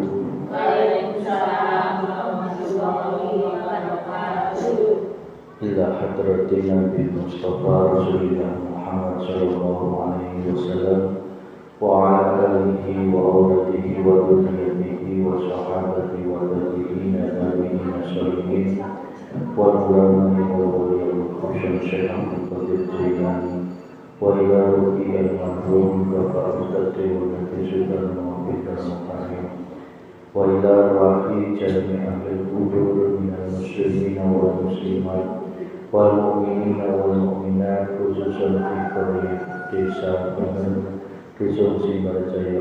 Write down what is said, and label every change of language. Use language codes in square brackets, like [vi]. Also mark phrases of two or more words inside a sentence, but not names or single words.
[ar] وعليكم السلام ورحمة الله وبركاته. إلى حضرة النبي المصطفى رسول الله محمد صلى الله عليه وسلم وعلى آله وأولاده و ذريته وصحابته وتابعي التابعين الصالحين وعلماء وأولياء خصوصا الشيخ عبد القادر الجيلاني وإلى روح المرحوم باباك أستاذ ديوا نبي سلطان محمد المقتدم وإلى روح جميع القبور من المسلمين والمسلمات والمؤمنين والمؤمنات خصوصا في قرية ديسا بانغون دوسون سيمبارجايا.